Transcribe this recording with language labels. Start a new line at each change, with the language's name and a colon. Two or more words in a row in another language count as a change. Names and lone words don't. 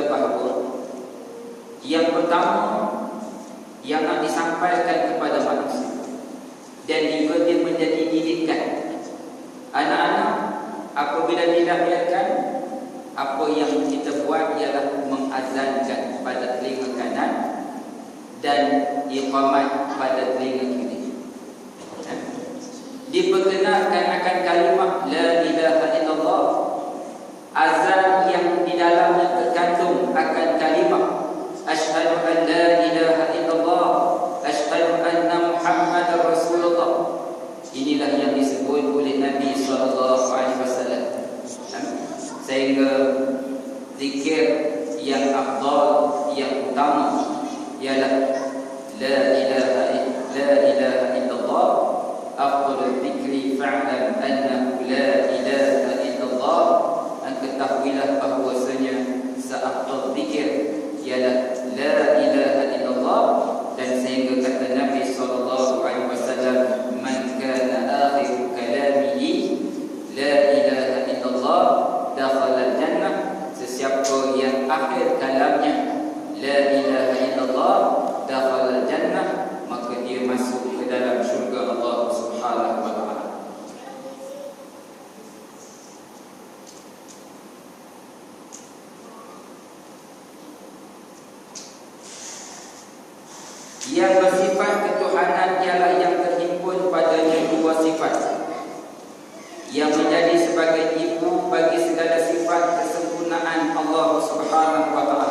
Malay: bahawa yang pertama yang nak disampaikan kepada manusia, dan juga dia menjadi didikan anak-anak apabila dilahirkan, apa yang kita buat ialah mengazankan pada telinga kanan dan iqamat pada telinga kiri. Diperkenalkan akan kalimah
Arabic: لا إله إلا الله,
Malay: azan yang di dalamnya terkandung akan kalimah
Arabic: أشهد أن لا إله إلا الله أشهد أن محمدا رسول الله.
Malay: Inilah yang disebut oleh Nabi SAW. Sehingga zikir yang afdal, yang utama ialah
Arabic: لا إله إلا الله. أفضل الذكر فاعلم أنه لا إله إلا الله.
Malay: Ketahuilah bahawasanya seafdal zikir ialah
Arabic: لا إله إلا الله.
Malay: Dan sehingga kata Nabi SAW,
Arabic: من كان آخر كلامه لا إله إلا الله دخل الجنة.
Malay: Sesiapa yang akhir kalamnya
Arabic: لا إله إلا الله دخل الجنة,
Malay: maka dia masuk ke dalam syurga Allah
Arabic: سبحانه وتعالى.
Malay: Yang bersifat ketuhanan ialah yang terhimpun padanya dua sifat, yang menjadi sebagai ibu bagi segala sifat kesempurnaan Allah
Arabic: سبحانه وتعالى.